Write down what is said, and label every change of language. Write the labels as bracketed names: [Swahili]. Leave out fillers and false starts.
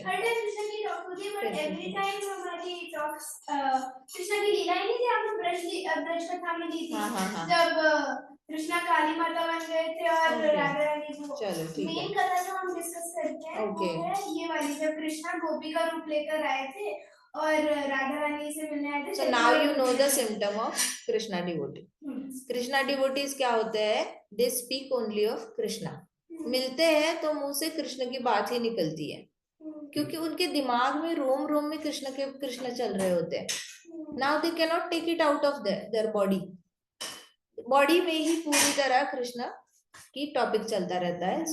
[Hindi] हर time Krishna की talk होती है, बट एवरी टाइम हमारी टॉक्स कृष्णा की लीलाएं नहीं थी, आपने ब्रज कथा में ली थी। हाँ हाँ हाँ, जब कृष्णा काली माता बन गए थे और [English] Okay. [Hindi] राधा रानी को, चलो ठीक है। मेन कथा जो हम डिस्कस करते हैं [English] Okay. [Hindi] वो है ये वाली, जब कृष्णा गोपी का रूप लेकर आए थे और राधा रानी से मिलने आए थे। [English] So now you know the symptom of Krishna devotee. [Hindi] Krishna devotees क्या होते हैं? [English] They speak only of Krishna. [Hindi] मिलते हैं तो मुंह से कृष्ण की बात ही निकलती है, क्योंकि उनके दिमाग में रोम रोम में कृष्ण चल रहे होते हैं। [English] now they can not take it out of their body [Hindi] में ही पूरी तरह कृष्ण की टॉपिक चलता रहता है।